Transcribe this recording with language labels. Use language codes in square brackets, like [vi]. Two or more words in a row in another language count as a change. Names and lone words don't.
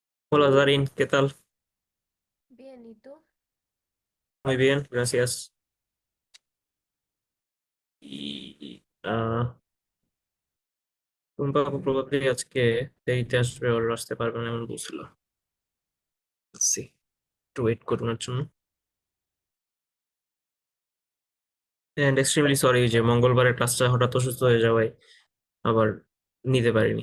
[es] Hola Darin, ¿qué tal? Bien, ¿y tú? Muy bien, gracias. [bn] Y টুম্পা প্রবাবলি আজকে দেরিতে আসবে, ওর আসতে পারবে না এমন বলছিল। সি একটু ওয়েট করুন ওর জন্য। [en] and extremely sorry [bn] যে মঙ্গলবারের ক্লাসটা হঠাৎ অসুস্থ হয়ে যাওয়ায় আবার নিতে পারিনি।